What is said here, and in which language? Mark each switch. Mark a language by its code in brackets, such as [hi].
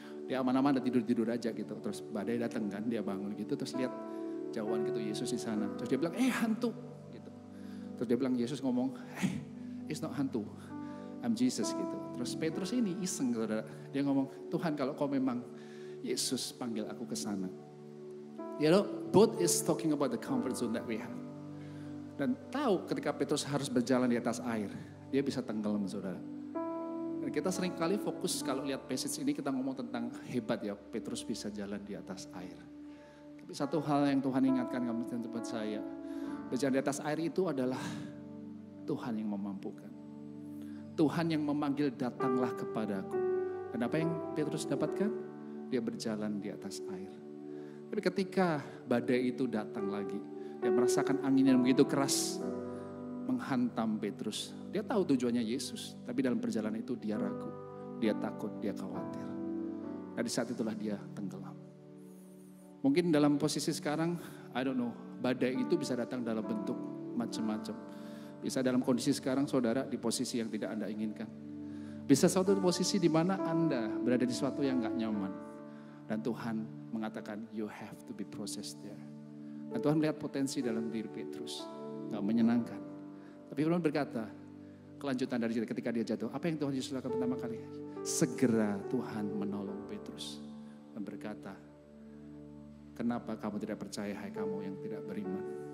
[id] Dia aman-aman udah tidur-tidur aja gitu. Terus badai datang kan, dia bangun gitu. Terus lihat jauhan gitu Yesus di sana. Terus dia bilang, hantu. Gitu. Terus dia bilang, Yesus ngomong, [en] it's not [id] hantu. [en] I'm Jesus [id] gitu. Terus Petrus ini iseng saudara. Dia ngomong, Tuhan kalau kau memang Yesus panggil aku ke sana. [en] You know, boat is talking about the comfort zone that we have. [id] Dan tahu ketika Petrus harus berjalan di atas air, dia bisa tenggelam saudara. Dan kita sering kali fokus kalau lihat passage ini kita ngomong tentang hebat ya Petrus bisa jalan di atas air. Tapi satu hal yang Tuhan ingatkan kamu dan tempat saya, berjalan di atas air itu adalah Tuhan yang memampukan. Tuhan yang memanggil datanglah kepadaku. Dan apa yang Petrus dapatkan? Dia berjalan di atas air. Tapi ketika badai itu datang lagi, dia merasakan angin yang begitu keras menghantam Petrus. Dia tahu tujuannya Yesus, tapi dalam perjalanan itu dia ragu, dia takut, dia khawatir. Nah di saat itulah dia tenggelam. Mungkin dalam posisi sekarang, [en] I don't know, [id] badai itu bisa datang dalam bentuk macam-macam. Bisa dalam kondisi sekarang saudara di posisi yang tidak Anda inginkan. Bisa suatu posisi di mana Anda berada di suatu yang gak nyaman. Dan Tuhan mengatakan, [en] you have to be processed there. [id] Dan Tuhan melihat potensi dalam diri Petrus. Gak menyenangkan. Tapi Tuhan berkata, kelanjutan dari ketika dia jatuh. Apa yang Tuhan Yesus lakukan pertama kali? Segera Tuhan menolong Petrus. Dan berkata, kenapa kamu tidak percaya, hai kamu yang tidak beriman?